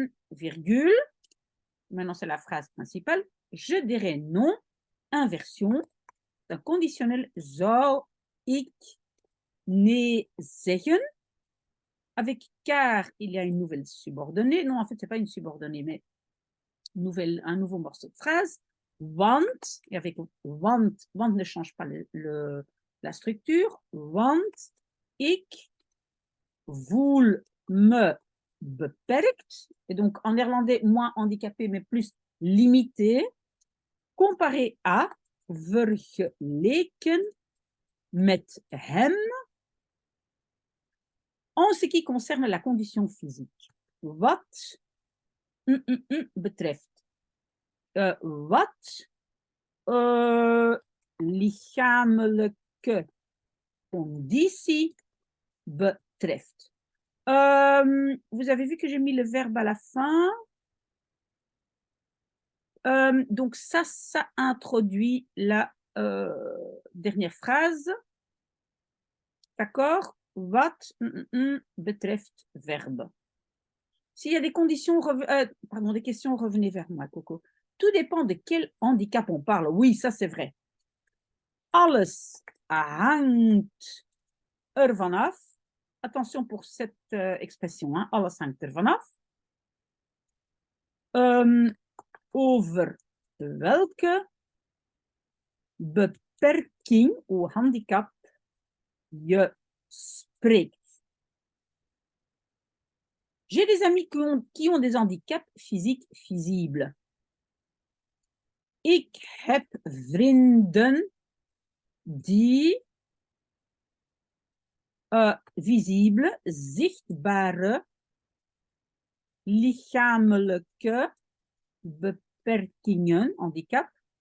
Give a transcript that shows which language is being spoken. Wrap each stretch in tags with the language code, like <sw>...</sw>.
<fr>Virgule. Maintenant, c'est la phrase principale. Je dirais non. Inversion. Un conditionnel</fr> <nl>zou ik nee zeggen.</nl> <fr>Avec car, il y a une nouvelle subordonnée. Non, en fait, ce n'est pas une subordonnée, mais un nouveau morceau de phrase. Want, et avec want ne change pas la structure.</fr> <nl>Want ik voel me</nl> <fr>beperkt. Et donc, en néerlandais, moins handicapé, mais plus limité. Comparé à,</fr> <nl>vergeleken met hem,</nl> <fr>en ce qui concerne la condition physique.</fr> <nl>Wat betreft. Wat lichamelijke conditie betreft.</nl> <fr>Vous avez vu que j'ai mis le verbe à la fin. Donc ça introduit la dernière phrase. D'accord? Wat betreft verbe. S'il y a des conditions, des questions, revenez vers moi, Coco. Tout dépend de quel handicap on parle. Oui, ça c'est vrai.</fr> <nl>Alles hangt er vanaf.</nl> <fr>Attention pour cette expression, hein?</fr> <nl>Alles hangt er vanaf. Over welke beperking ou handicap je spreekt.</nl> <fr>J'ai des amis qui ont des handicaps physiques visibles.</fr> <nl>Ik heb vrienden die visible, zichtbare, lichamelijke beperkingen, handicap.</nl>